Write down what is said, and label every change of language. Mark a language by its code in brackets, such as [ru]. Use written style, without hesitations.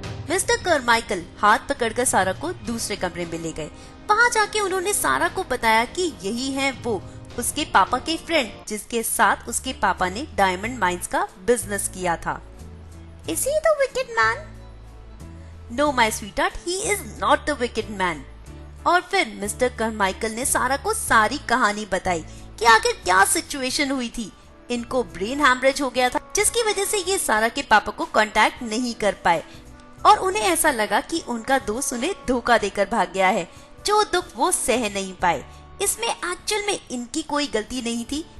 [hi] Mister करमाइकल हाथ पकड़कर सारा को दूसरे कमरे में ले गए। वहां जाके उन्होंने सारा को बताया कि यही है वो उसके पापा के फ्रेंड जिसके साथ उसके पापा ने डायमंड माइंस का बिजनेस किया था। [en] Is he the wicked man? No, my sweetheart, he is not the wicked man. [hi] और फिर मिस्टर करमाइकल ने सारा को सारी कहानी बताई कि आखिर क्या सिचुएशन हुई थी। इनको ब्रेन हैमरेज हो गया था जिसकी वजह से ये सारा के पापा को कांटेक्ट नहीं कर पाए और उन्हें ऐसा लगा कि उनका दोस्त उन्हें धोखा देकर भाग गया है, जो दुख वो सह नहीं पाए। इसमें एक्चुअल में इनकी कोई गलती नहीं थी,